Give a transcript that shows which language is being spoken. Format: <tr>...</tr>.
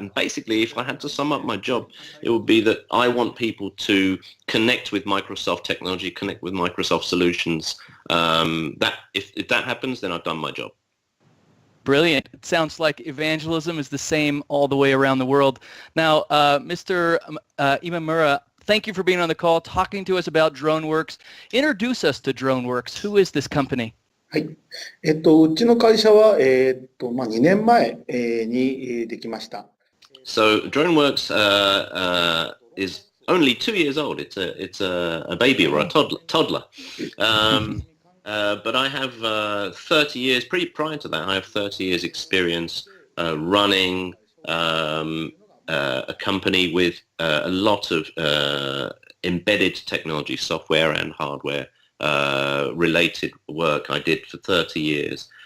<en>And basically, if I had to sum up my job, it would be that I want people to connect with Microsoft technology, connect with Microsoft solutions. That if that happens, then I've done my job. Brilliant. It sounds like evangelism is the same all the way around the world. Now, Mr. Imamura, thank you for being on the call, talking to us about Droneworks. Introduce us to Droneworks. Who is this company?</en> <ja>はい。うちの会社は、2年前にできました。</ja> <en>So Droneworks is only 2 years old. It's a baby or a toddler. But I have 30 years, pretty prior to that, I have 30 years experience running a company with a lot of embedded technology, software and hardware related work I did for 30 years.</en>